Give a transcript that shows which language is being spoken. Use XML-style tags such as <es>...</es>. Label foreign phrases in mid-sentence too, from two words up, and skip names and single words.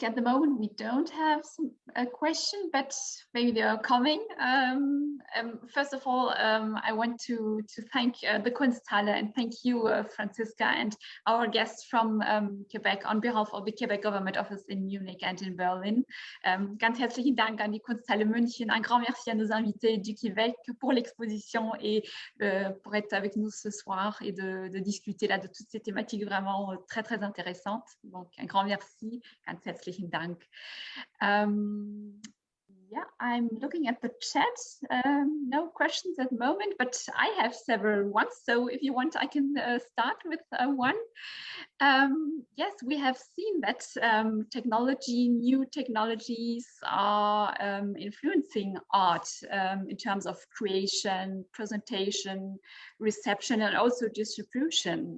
<en>At the moment, we don't have a question, but maybe they are coming. First of all, I want to thank the Kunsthalle and thank you, Franziska, and our guests from Quebec on behalf of the Quebec Government Office in Munich and in Berlin.</en> <de>Ganz herzlichen Dank an die Kunsthalle München.</de> <fr>Un grand merci à nos invités du Québec pour l'exposition et pour être avec nous ce soir et de discuter là de toutes ces thématiques vraiment très, très intéressantes. Donc, un grand merci,</fr> <de>ganz herzlichen Dank.</de> <en>Yeah, I'm looking at the chat. No questions at the moment, but I have several ones. So if you want, I can start with one. Yes, we have seen that new technologies are influencing art in terms of creation, presentation, reception, and also distribution.</en>